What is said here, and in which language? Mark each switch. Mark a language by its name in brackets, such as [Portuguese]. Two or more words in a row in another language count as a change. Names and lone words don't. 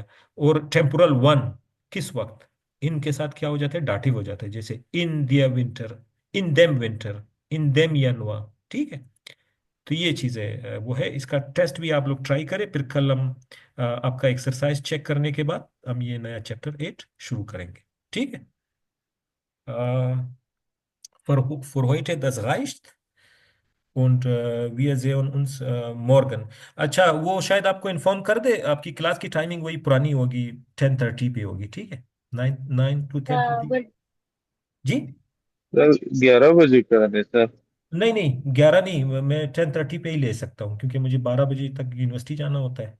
[Hindi] और [English] temporal one, [Hindi] किस वक्त, इन के साथ क्या हो जाता है, डाटिव हो जाता है, जैसे [German] in der Winter, in dem Winter, in dem Januar. [Hindi] ठीक है। तो ये चीजें वो है। इसका टेस्ट भी आप लोग ट्राई करें, फिर कल हम आपका [English] exercise check [Hindi] करने के बाद हम ये नया चैप्टर 8 शुरू करेंगे। ठीक है। [German] für heute das reicht und wir sehen uns morgen। [Hindi] अच्छा, वो शायद आपको इन्फॉर्म कर दे, आपकी क्लास की टाइमिंग वही पुरानी होगी, 10:30 पे होगी। ठीक है, 9 to 10:30। बट जी। सर 11 बजे करा दे सर। नहीं नहीं, 11 नहीं, मैं 10:30 पे ही ले सकता हूँ, क्योंकि मुझे 12 बजे तक यूनिवर्सिटी जाना होता है।